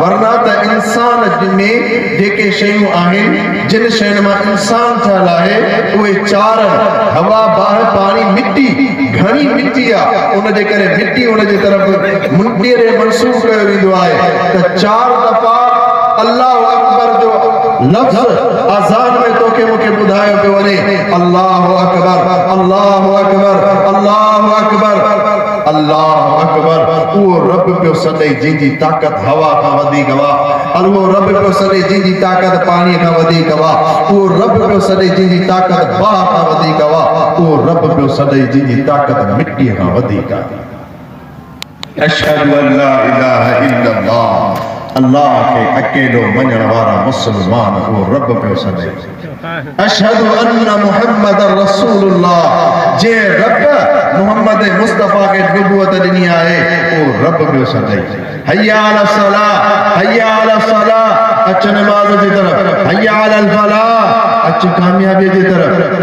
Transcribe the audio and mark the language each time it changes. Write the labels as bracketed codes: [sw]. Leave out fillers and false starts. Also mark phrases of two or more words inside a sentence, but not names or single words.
[sd] वरना त इंसान में जेके शयूं आहिनि, जिन शयुनि मां इंसान ठहियलु आहे, उहे 4 आहिनि, हवा, बाह, पाणी, मिट्टी। घणी मिट्टी आहे, उन जे करे मिट्टी उन जे तरफ़ मुंडीअ ॾे मंसूब कयो वेंदो आहे। त 4 दफ़ा [ar] الله أكبر [sd] जो लफ़्ज़ आज़ान में तोखे मूंखे ॿुधायो पियो वञे, [ar] الله أكبر الله أكبر الله أكبر الله أكبر. [sd] उहो रब पियो सॾे जंहिंजी ताक़त हवा खां वधीक आहे, उहो रब पियो सॾे जंहिंजी ताक़त पाणीअ खां वधीक आहे, उहो रब पियो सॾे जंहिंजी ताक़त बाह खां वधीक आहे, उहो रब पियो सॾे जंहिंजी ताक़त मिट्टीअ खां वधीक आहे। [ar] أشهد أن لا إله إلا الله, [sd] अल्लाह के अकेलो मञण वारा मुसलमान उहो रब पियो सॾे। [ar] أشهد أن محمد رسول الله, [sd] जे रब मुहम्मद मुस्तफा के नबूवत ॾिनी आहे, उहो रब पियो सॾे। [ar] حي على الصلاة حي على الصلاة, [sd] अच नमाज़ जी तरफ़, [ar] حي على الفلاح, [sd] अच कामयाबी जी तरफ़।